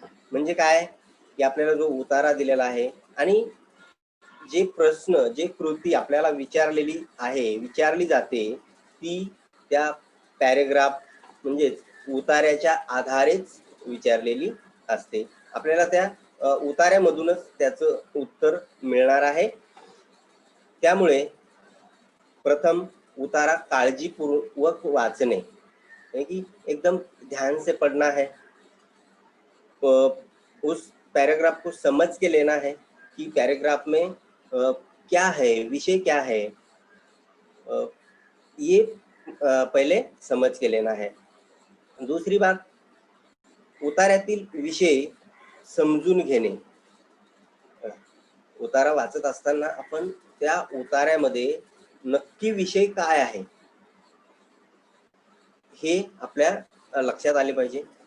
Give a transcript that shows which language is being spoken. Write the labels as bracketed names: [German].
[Marathi] म्हणजे काय की आपल्याला जो उतारा दिलेला आहे आणि जे प्रश्न, जे कृती आपल्याला विचारली जाते ती त्या पॅरेग्राफ म्हणजे उतार्याच्या आधारेच विचारलेली असते. आपल्याला त्या उतार्यामधूनच त्याचं उत्तर मिळणार आहे. त्यामुळे प्रथम उतारा काळजीपूर्वक वाचणे, [Hindi] कि एकदम ध्यान से पढ़ना है, उस पैराग्राफ को समझ के लेना है कि पैराग्राफ में क्या है, विषय क्या है, ये पहले समझ के लेना है. [Marathi] दूसरी बात, उतार्यातील विषय समजून घेणे. उतारा वाचत असताना आपण त्या उतार्यामध्ये नक्की विषय काय आहे हे आपल्या लक्षात आले पाहिजे.